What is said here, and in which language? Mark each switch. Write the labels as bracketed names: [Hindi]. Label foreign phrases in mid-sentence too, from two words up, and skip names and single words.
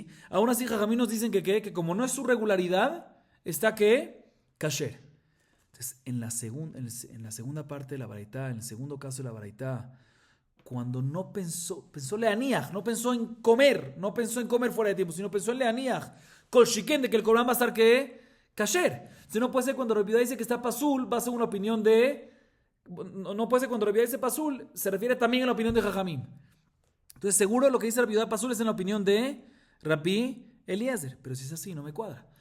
[Spanish] Aún así, Jajamim nos dicen que como no es su regularidad, está que kasher. Entonces, en la segunda parte de la Baraitá, en el segundo caso de la Baraitá, cuando no pensó leaniach, no pensó en comer fuera de tiempo, sino pensó en leaniach, [Hebrew] כל שכן, [Spanish] de que el korban va a estar que kasher. Entonces no puede ser cuando Rabbi Yehuda dice que está pasul, va a ser una opinión de, no puede ser cuando Rabbi Yehuda dice pasul, se refiere también a la opinión de Jajamim. Entonces seguro lo que dice Rabbi Yehuda pasul es en la opinión de Rabbi Eliezer, pero si es así no me cuadra.